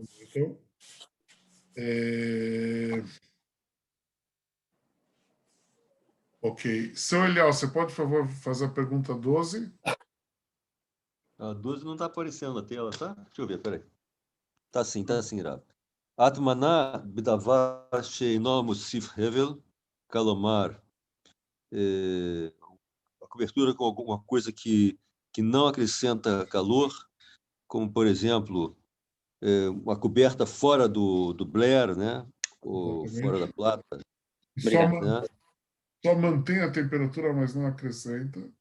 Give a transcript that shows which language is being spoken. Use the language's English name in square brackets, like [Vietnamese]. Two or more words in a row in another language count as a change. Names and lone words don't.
[Portuguese] Então, ok. Seu Eliel, você pode, por favor, fazer a pergunta 12? A 12 não está aparecendo na tela, tá? Deixa eu ver, peraí. Tá sim, [Hebrew] רב. הטמנה בדבר שאינו מוסיף הבל, כלומר, [Portuguese] a cobertura com alguma coisa que não acrescenta calor, como, por exemplo, uma coberta fora do Blair, né? Ou fora da plata. Só mantém a temperatura, mas não acrescenta.